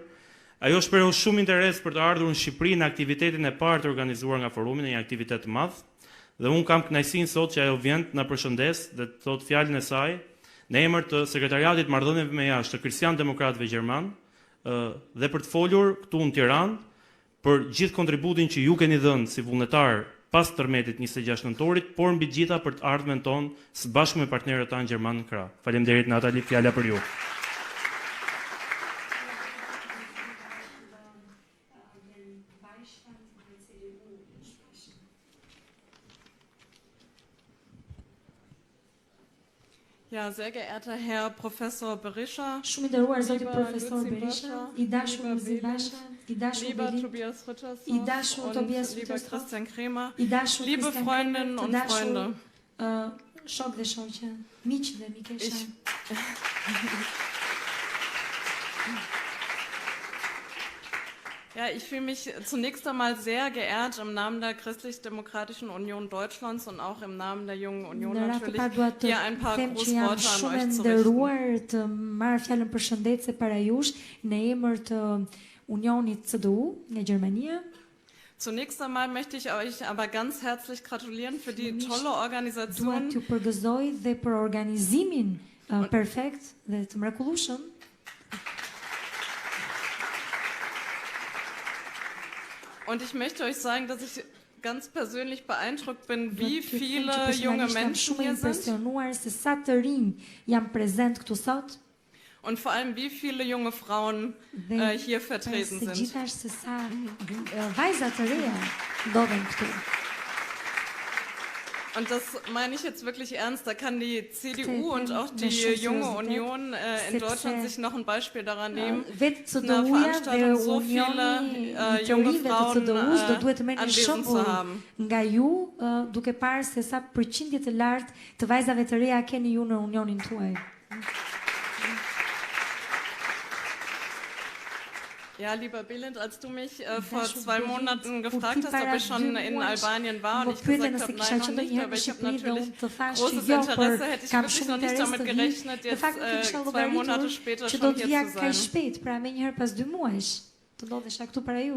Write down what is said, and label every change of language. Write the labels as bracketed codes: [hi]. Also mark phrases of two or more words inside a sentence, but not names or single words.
[sq] Ajo shprehu shumë interes për të ardhur në Shqipëri në aktivitetin e parë të organizuar nga forumi, në një aktivitet të madh, dhe unë kam kënaqësinë sot që ajo vjen na përshëndes dhe të thot fjalën e saj në emër të Sekretariatit Marrëdhënieve me Jashtë të Kristian-Demokratëve Gjerman dhe për të folur këtu në Tiranë për gjithë kontributin që ju keni dhënë si vullnetar pas tërmetit 26 nëntorit, por mbi gjitha për të ardhmen tonë së bashku me partnerët tanë gjerman në krah. Faleminderit Natali, fjala për ju. [de] Ja, sehr geehrter Herr Professor Berisha, [sq] Shumë i nderuar zoti profesor Berisha, i dashur Luzi Basha, i dashur [de] lieber Belit, Tobias Rittershoff [sq] i dashur Tobias [de] und lieber Rittershoff, Christian Kremer, [sq] i dashur [de] liebe Christian Freundinnen Kremer, und [sq] të dashur, [de] Freunde. [sq] Shok dhe shoqe, miq dhe mikesha. [de] Ja, ich fühle mich zunächst einmal sehr geehrt im Namen der Christlich-Demokratischen Union Deutschlands und auch im Namen der Jungen Union natürlich, hier ein paar Grußworte an euch zu richten. [sq] Të marr fjalën përshëndetse para jush në emër të Unionit CDU nga Gjermania. [de] Zunächst einmal möchte ich euch aber ganz herzlich gratulieren für die tolle [sq] Dua [de] Organisation. [sq] t'ju përgëzoj dhe për organizimin perfekt dhe të mrekullueshëm. [de] Und ich möchte euch sagen, dass ich ganz persönlich beeindruckt bin, wie viele junge Menschen hier sind. [sq] Se sa të rinj janë prezent këtu sot. [de] Und vor allem, wie viele junge Frauen hier vertreten sind. [sq] Gjithashtu se sa vajza të reja ndodhen këtu. [de] Und das meine ich jetzt wirklich ernst. Da kann die CDU und auch die Junge Union in Deutschland sich noch ein Beispiel daran nehmen, eine Veranstaltung so viele junge Frauen anwesend zu haben. [sq] Nga ju, duke parë se sa përqindje të lartë të vajzave të reja keni ju në unionin tuaj. [de] Ja, lieber Bülent, als du mich vor 2 Monaten gefragt hast, ob ich schon in Albanien war und ich gesagt habe, nein, noch nicht, aber ich habe natürlich großes Interesse, hätte ich wirklich noch nicht damit gerechnet, jetzt 2 Monate später schon hier zu sein.